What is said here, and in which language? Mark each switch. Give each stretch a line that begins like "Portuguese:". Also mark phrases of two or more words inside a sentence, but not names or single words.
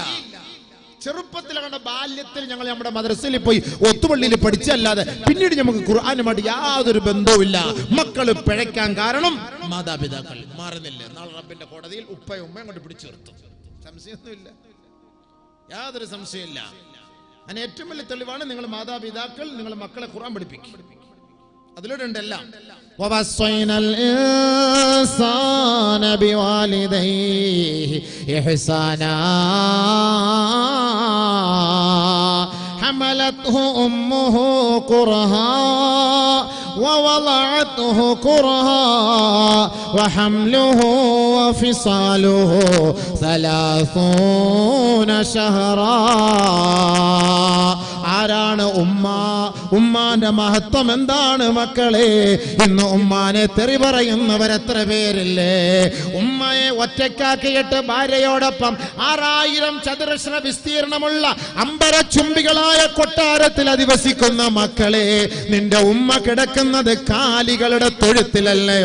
Malayalam: ചെറുപ്പത്തിൽ കണ്ട ബാല്യത്തിൽ ഞങ്ങൾ നമ്മുടെ മദ്രസയിൽ പോയി ഒത്തുപള്ളിയിൽ പഠിച്ചല്ലാതെ പിന്നീട് നമുക്ക് ഖുർആനുമായിട്ട് യാതൊരു ബന്ധവുമില്ല. മക്കള് പിഴയ്ക്കാൻ കാരണം മാതാപിതാക്കൾ മാറുന്നില്ല. നാളെ റബ്ബിന്റെ കോടതിയിൽ ഉപ്പയും ഉമ്മയും കൊണ്ട് പിടിച്ചു നിർത്തും. സംശയമൊന്നുമില്ല, യാതൊരു സംശയമില്ല. അതിന് ഏറ്റവും വലിയ തെളിവാണ് നിങ്ങൾ മാതാപിതാക്കൾ നിങ്ങളുടെ മക്കളെ ഖുർആൻ പഠിപ്പിക്കും. അതിലൂടെ ഉണ്ടെല്ലാം.
Arabic: وَوَصَّيْنَا الْإِنسَانَ بِوَالِدَيْهِ إِحْسَانًا حملته أمه كرها ووضعته كرها وحمله وفصاله 30 شهرا.
Malayalam: ആരാണ് ഉമ്മ? ഉമ്മാന്റെ മഹത്വം എന്താണ് മക്കളെ? ഇന്ന് ഉമ്മാനെ തെറി പറയുന്നവരെത്ര പേരില്ലേ? ഉമ്മയെ ഒറ്റക്കാക്കിയിട്ട് ഭാര്യയോടൊപ്പം 6000 ചതുരശ്ര വിസ്തീർണമുള്ള അമ്പരച്ചുംബികളായ കൊട്ടാരത്തിൽ അധിവസിക്കുന്ന മക്കളെ, നിന്റെ ഉമ്മ കിടക്കുന്നത് കാലികളുടെ തൊഴുത്തിലല്ലയോ?